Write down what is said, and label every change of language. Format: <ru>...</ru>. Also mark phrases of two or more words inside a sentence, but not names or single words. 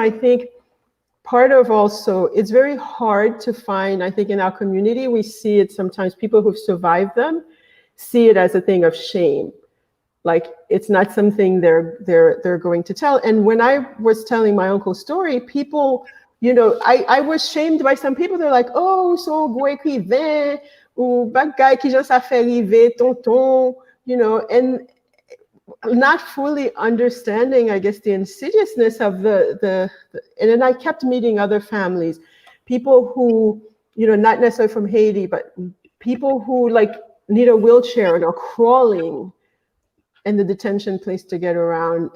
<en>I think part of also, it's very hard to find, I think in our community, we see it sometimes, people who've survived them see it as a thing of shame. Like it's not something they're going to tell. And when I was telling my uncle's story, people, you know, I was shamed by some people. They're like, oh, so go écrivain,</en> <ht>ou bagay ki jan sa fait rive, tonton,</ht> <en>you know, and not fully understanding, I guess, the insidiousness of and then I kept meeting other families, people who, you know, not necessarily from Haiti, but people who like need a wheelchair and are crawling in the detention place to get around.</en>